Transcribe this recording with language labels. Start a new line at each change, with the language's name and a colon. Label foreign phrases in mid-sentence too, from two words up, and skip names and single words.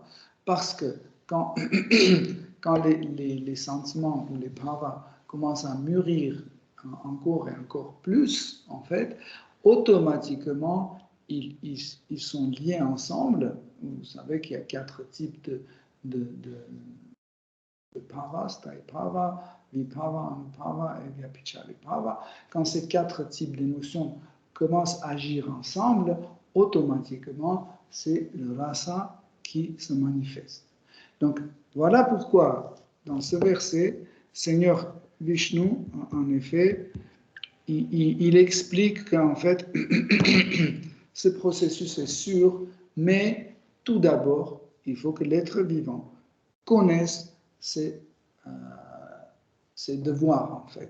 French: Parce que quand les sentiments ou les bhavas commencent à mûrir encore et encore plus, en fait, automatiquement, ils sont liés ensemble. Vous savez qu'il y a 4 types de bhava,
Sanskrit: sthayi bhava, vibhava, anubhava
French: et
Sanskrit: vyabhichari bhava.
French: Quand ces 4 types d'émotions commencent à agir ensemble, automatiquement, c'est le rasa qui se manifeste. Donc, voilà pourquoi, dans ce verset, Seigneur Vishnu, en effet, il explique qu'en fait, ce processus est sûr, mais tout d'abord, il faut que l'être vivant connaisse ses devoirs, en fait.